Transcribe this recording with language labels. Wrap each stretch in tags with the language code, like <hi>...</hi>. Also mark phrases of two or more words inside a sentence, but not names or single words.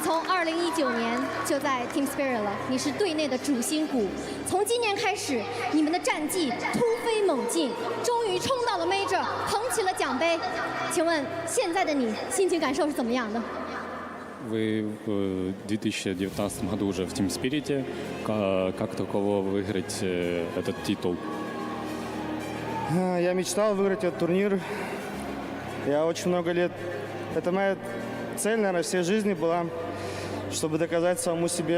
<zh>从2019年就在 Team Spirit 了，你是队内的主心骨。从今年开始，你们的战绩突飞猛进，终于冲到了 Major， 捧起了奖杯。请问现在的你心情感受是怎么样的？</zh> <ru>Вы в 2019 году уже в Team Spirit. Как таково выиграть этот титул? Я мечтал выиграть этот турнир. Я очень много лет... Это моя цель, наверное, всей жизни была, чтобы доказать самому себе.</ru>